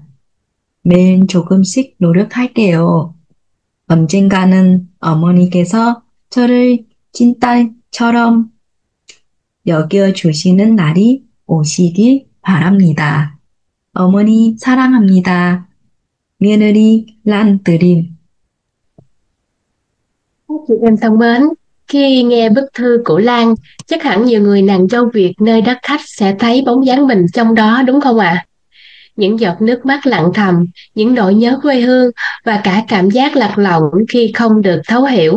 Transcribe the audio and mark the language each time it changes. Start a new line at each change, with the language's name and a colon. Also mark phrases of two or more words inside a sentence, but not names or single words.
Korean: 매일 조금씩 노력할게요. 언젠가는 어머니께서 저를 찐딸처럼 여겨주시는 날이 오시길 바랍니다. 어머니 사랑합니다. 며느리 Lan Từ Điềm.
Vietnamese: Các chị em thân mến, khi nghe bức thư của Lan, chắc hẳn nhiều người nàng dâu Việt nơi đất khách sẽ thấy bóng dáng mình trong đó đúng không ạ? Những giọt nước mắt lặng thầm, những nỗi nhớ quê hương và cả cảm giác lạc lõng khi không được thấu hiểu.